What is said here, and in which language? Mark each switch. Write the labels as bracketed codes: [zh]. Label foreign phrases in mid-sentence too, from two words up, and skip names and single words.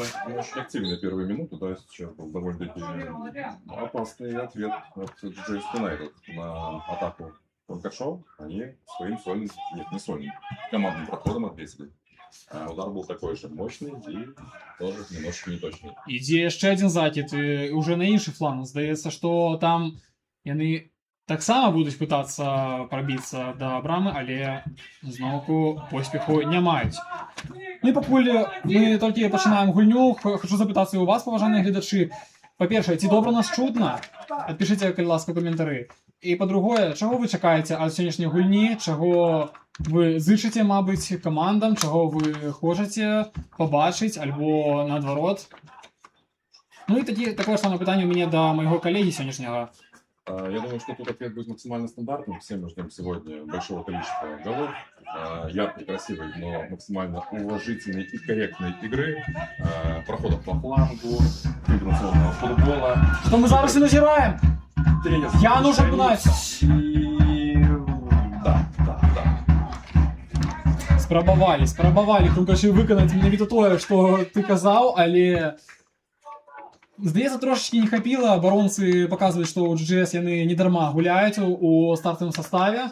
[ru] Очень активные первые минуты, да, сейчас был довольно-таки опасный ответ от GGS United на атаку Хрумкачов. Они своим сольным, нет, не сольным, командным проходом ответили. Удар был такой же мощный и тоже немножко неточный. [be] Ідзе яшчэ один закид, і уже на іншы фланг. Здаецца, што там яны таксама будуць пытацца прабіцца да брамы, але зноўку поспеху не маюць. Ну і пакуль мы толькі пачынаем гульню, хочу запытацца у вас, паважаныя гледачы, Па-перше, ці добра нас чутно? Адпішыце, калі ласка, каментары. І па-другое, чаго вы чакаеце ад сённяшняй гульні, чаго вы зычыце, мабыць, камандам, чаго вы хочаце пабачыць, альбо наадварот. Ну і такое ж самае пытанне у мяне да майго калегі сённяшняга. [ru] Я думаю, что тут ответ будет максимально стандартным. Все мы ждем сегодня большого количества голов, яркой, красивой, но максимально уважительной и корректной игры, проходов по флангу, комбинационного футбола. Что мы [be] зараз і назіраем? [ru] Я нужен гнать. Да. [be] Спрабавалі хрумкачы выканаць менавіта тое, што ты казаў, але здаецца, трошачкі не хапіла. Абаронцы паказваюць, што ў GGS яны не дарма гуляюць у стартавым саставе.